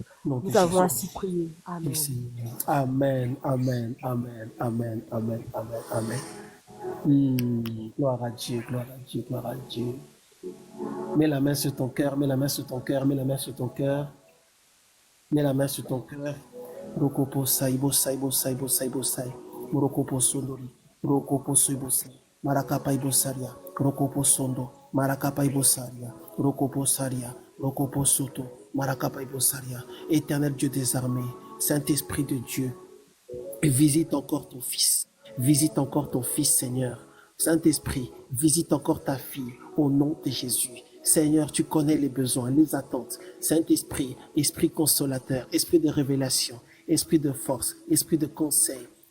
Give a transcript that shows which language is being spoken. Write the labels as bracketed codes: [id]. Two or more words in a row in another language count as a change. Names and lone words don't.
[fr] Nous avons ainsi prié. Amen. Amen, amen, amen, amen, amen, amen, amen. Gloire à Dieu, gloire à Dieu, gloire à Dieu. Mets la main sur ton cœur, mets la main sur ton cœur, mets la main sur ton cœur. Mets la main sur ton cœur. Rokopo saibo saibo saibo saibo sai. Rokopo sondori. Rokopo saibo sai. Marakapa ibosaria. Rokopo sondo. Marakapa ibosaria. Rokopo saria. Rokopo soto. Marakapa ibosaria. Éternel Dieu des armées, Saint-Esprit de Dieu, visite encore ton fils. Visite encore ton fils, Seigneur. Saint-Esprit, visite encore ta fille au nom de Jésus. Seigneur, tu connais les besoins, les attentes. Saint-Esprit, esprit consolateur, esprit de révélation, esprit de force, esprit de conseil.